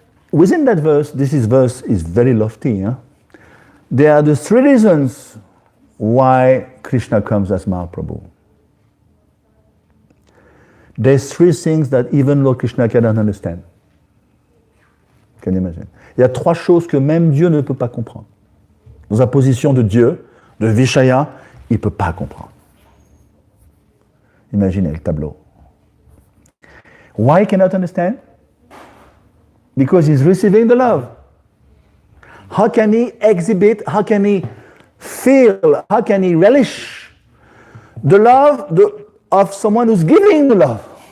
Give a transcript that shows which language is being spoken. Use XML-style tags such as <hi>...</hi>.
<en>Within that verse, this verse is very lofty. Huh? There are the three reasons why Krishna comes as Mahaprabhu. There's three things that even Lord Krishna cannot understand. Can you imagine?</en> <fr>Il y a trois choses que même Dieu ne peut pas comprendre. Dans sa position de Dieu, de Vishaya, il ne peut pas comprendre. Imaginez le tableau.</fr> <en>Why he cannot understand? Because he's receiving the love. How can he exhibit, how can he feel, how can he relish the love of someone who's giving the love?</en>